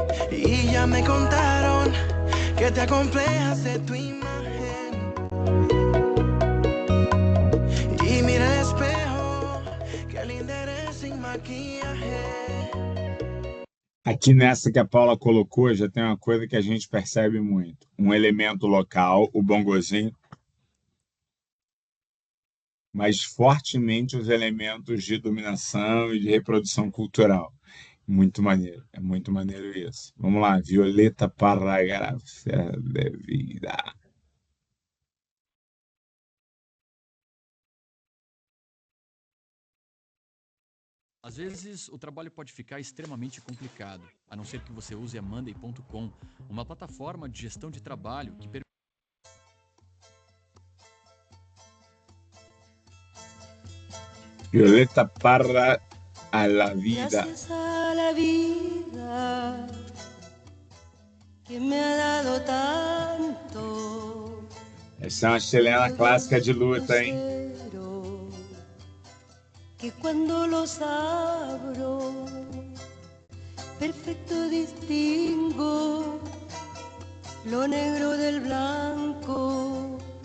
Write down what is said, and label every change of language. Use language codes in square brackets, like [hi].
[es] Y ya me contaron que te acomplejas de tu imagen. Y mira el espejo, que linda eres sin maquillaje. [pt] Aqui nessa que a Paula colocou, já tem uma coisa que a gente percebe muito. Um elemento local, o bongozinho, mas fortemente os elementos de dominação e de reprodução cultural. Muito maneiro, é muito maneiro isso. Vamos lá, Violeta Parra Garcia de Vida. Às vezes, o trabalho pode ficar extremamente complicado, a não ser que você use a Monday.com, uma plataforma de gestão de trabalho que permite. [es] Violeta Parra a la vida. Gracias a la vida que me ha dado tanto. [pt] Essa é uma chilena clássica de luta, hein? [es] Que cuando los abro, perfecto distingo lo negro del blanco.